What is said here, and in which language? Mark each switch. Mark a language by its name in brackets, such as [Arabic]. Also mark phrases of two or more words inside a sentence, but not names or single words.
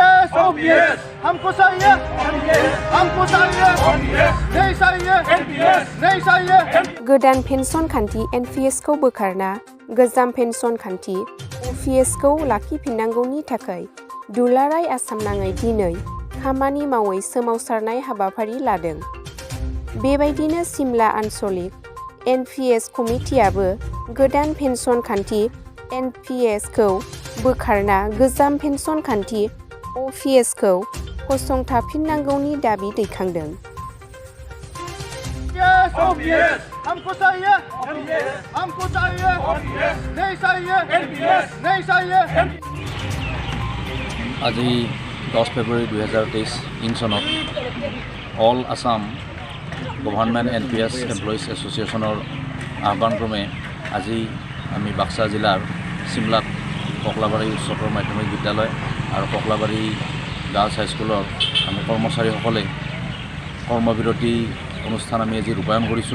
[Hindi] OPS हमको चाहिए नहीं चाहिए नहीं चाहिए [Bodo] गोदान पेन्सन खान्थि NPS खौ बोखारना गोजाम पेन्सन खान्थि OPS खौ लाखिफिननांगौनि थाखाय दुलाराय आसाम नाङै दिनै खामानि मावै सोमावसारनाय हाबाफारि लादों। बेबायदिनो सिमला आन्सलिक NPS कमिटियाबो गोदान पेन्सन खान्थि NPS खौ बोखारना गोजाम पेन्सन खान्थि OPS खौ फसंथाफिननांगौनि दाबि दैखांदों। [Hindi] OPS हमको चाहिए नहीं चाहिए नहीं चाहिए [Assamese] আজি 10 ফেব্ৰুৱাৰী 2023 চনত অল আসাম গভৰ্ণমেণ্ট NPS এমপ্লয়িজ এছ'চিয়েশ্যনৰ আহ্বানক্ৰমে আজি আমি বাক্সা জিলাৰ চিমলাত ককলাবাৰী উচ্চতৰ মাধ্যমিক বিদ্যালয় আৰু ককলাবাৰী গাৰ্লছ হাইস্কুলৰ আমি কৰ্মচাৰীসকলে কৰ্মবিৰতি অনুষ্ঠান আমি আজি ৰূপায়ণ কৰিছোঁ।